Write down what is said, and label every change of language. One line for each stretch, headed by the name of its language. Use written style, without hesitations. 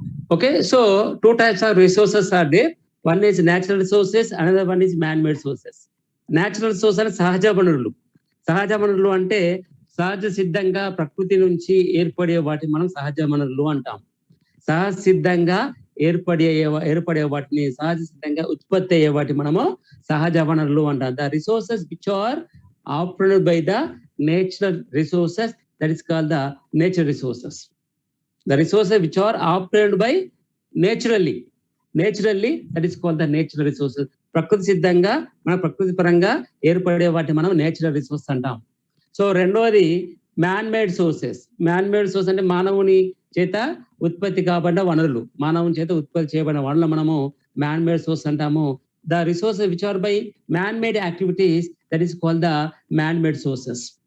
English: Okay, so 2 types of resources are there. One is natural resources, another one is man-made sources.
Telugu: Natural resources అంటే సహజ వనరులు. సహజ వనరులు అంటే సహజ సిద్ధంగా ప్రకృతి నుంచి ఏర్పడే వాటిని మనం సహజ వనరులు అంటాం. సహజ సిద్ధంగా ఏర్పడే వాటిని, సహజ సిద్ధంగా ఉత్పత్తి అయ్యే వాటిని మనము సహజ వనరులు అంటాం.
English: The resources which are obtained by the natural resources, that is called the nature resources. The resources which are obtained by naturally, that is called the natural resources.
Telugu: ప్రకృతి సిద్ధంగా మన ప్రకృతి పరంగా ఏర్పడే వాటిని మనం నేచురల్ రిసోర్స్ అంటాం. సో రెండవది man made sources. Man made source అంటే మానవుని చేత ఉత్పత్తి కాబడిన వనరులు, మానవుని చేత ఉత్పత్తి చేయబడిన వనరులు మనము మ్యాన్ మేడ్ సోర్స్ అంటాము.
English: The resources which are by man made activities, that is called the man made sources.